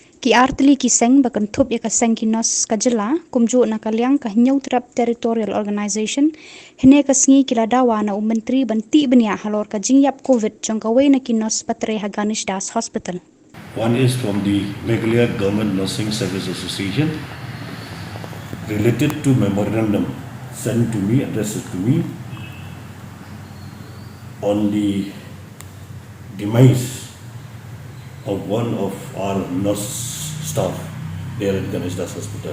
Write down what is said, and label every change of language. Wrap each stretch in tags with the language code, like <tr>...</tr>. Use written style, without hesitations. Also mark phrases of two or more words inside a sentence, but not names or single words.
<kha>Ki artli ki seng bakan thup ya ka seng ki nos ka jela kumju na kalyang ka Nyautrap Territorial Organization hine ka sngi kila dawa na menteri banti benia halor ka jingiap COVID jongkawai na ki nos patre Haganish Das Hospital.</kha> <en>One is from the Meghalaya Government Nursing Service Association related to memorandum sent to me, addressed to me on the demise of one of our nurse staff there at Haganish Das Hospital.</en>